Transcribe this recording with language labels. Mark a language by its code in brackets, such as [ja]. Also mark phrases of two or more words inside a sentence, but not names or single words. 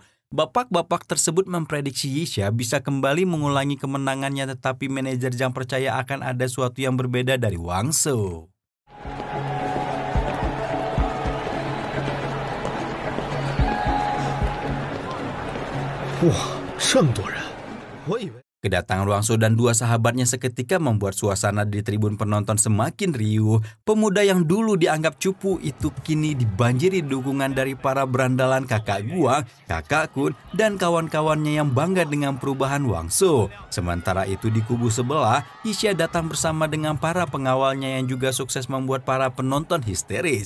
[id] Bapak-bapak tersebut memprediksi Yixia bisa kembali mengulangi kemenangannya, tetapi manajer Zhang percaya akan ada sesuatu yang berbeda dari Wang Shou. Wah, [zh] 这么多人，我以为。 [id] Kedatangan Wang Shou dan dua sahabatnya seketika membuat suasana di tribun penonton semakin riuh. Pemuda yang dulu dianggap cupu itu kini dibanjiri dukungan dari para berandalan Kakak Guang, Kakak Kun, dan kawan-kawannya yang bangga dengan perubahan Wang Shou. Sementara itu di kubu sebelah, Yixia datang bersama dengan para pengawalnya yang juga sukses membuat para penonton histeris.